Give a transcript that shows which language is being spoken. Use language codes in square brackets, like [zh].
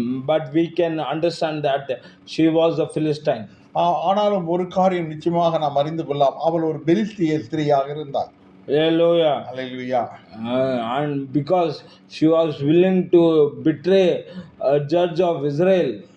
[en] But we can understand that she was a Philistine. [ta] ஆனாலும் ஒரு காரியம் நிச்சயமாக நாம் அறிந்து கொள்ளலாம், அவள் ஒரு பெலிஸ்திய ஸ்திரீயாக இருந்தாள். [en] Hallelujah. Hallelujah. And because she was willing to betray a judge of Israel,